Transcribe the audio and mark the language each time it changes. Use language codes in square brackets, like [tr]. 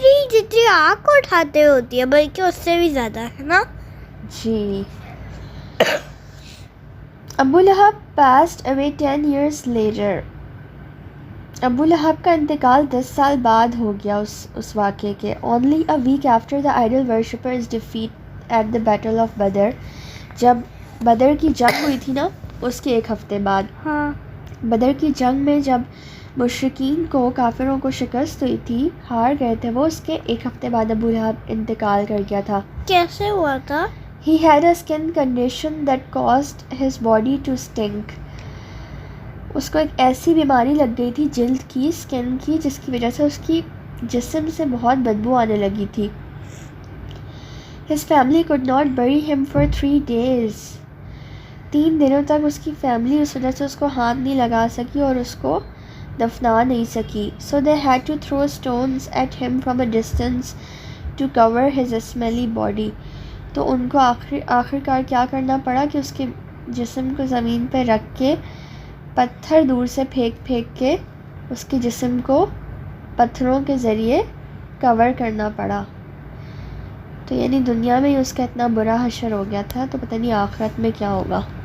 [ur] جتنی آگ کو اٹھاتے ہوتی ہے, بلکہ اس سے بھی زیادہ ہے نا. جی. [en] Abu Lahab passed away 10 years later. [ur] ابو لہب کا انتقال 10 سال بعد ہو گیا اس واقعے کے. [en] only a week after the idol worshippers defeat at the battle of Badr. [ur] جب بدر کی جنگ ہوئی تھی نا, اس کے ایک ہفتے بعد. ہاں, بدر کی جنگ میں جب مشرکین کو, کافروں کو شکست ہوئی تھی, ہار گئے تھے وہ, اس کے ایک ہفتے بعد ابو لہب انتقال کر گیا تھا. کیسے ہوا تھا؟ [en] He had a skin condition that caused his body to stink. [ur] اس کو ایک ایسی بیماری لگ گئی تھی جلد کی, اسکن کی, جس کی وجہ سے اس کی جسم سے بہت بدبو آنے لگی تھی. [en] His family could not bury him for 3 days. [ur] 3 دنوں تک اس کی فیملی اس وجہ سے اس کو ہاتھ نہیں لگا سکی اور اس کو دفنا نہیں سکی. [en] So they had to throw stones at him from a distance to cover his smelly body. [ur] تو ان کو آخرکار کیا کرنا پڑا کہ اس کے جسم کو زمین پہ رکھ کے پتھر دور سے پھینک کے اس کے جسم کو پتھروں کے ذریعے کور کرنا پڑا. تو یعنی دنیا میں ہی اس کا اتنا برا حشر ہو گیا تھا, تو پتہ نہیں آخرت میں کیا ہوگا.